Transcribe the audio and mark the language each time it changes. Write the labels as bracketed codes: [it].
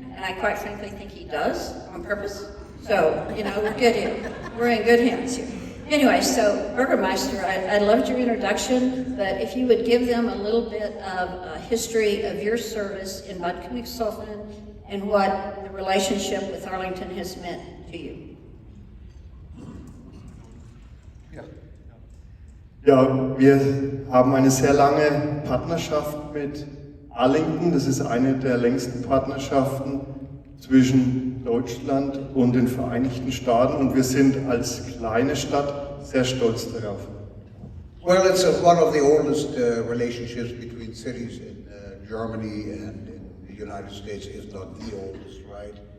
[en] And I quite frankly think he does on purpose. So, we're good here. We're in good hands here. Anyway, so Burgerneister, I loved your introduction, but if you would give them a little bit of a history of your service in Bad Konigshofen and what the relationship with Arlington has meant to you. [de] Ja, wir haben eine sehr lange Partnerschaft mit Arlington. Das ist eine der längsten Partnerschaften zwischen Deutschland und den Vereinigten Staaten und wir sind als kleine Stadt sehr stolz darauf. [en] Well, it's one of the oldest relationships between cities in Germany and in the United States, if not the oldest, right?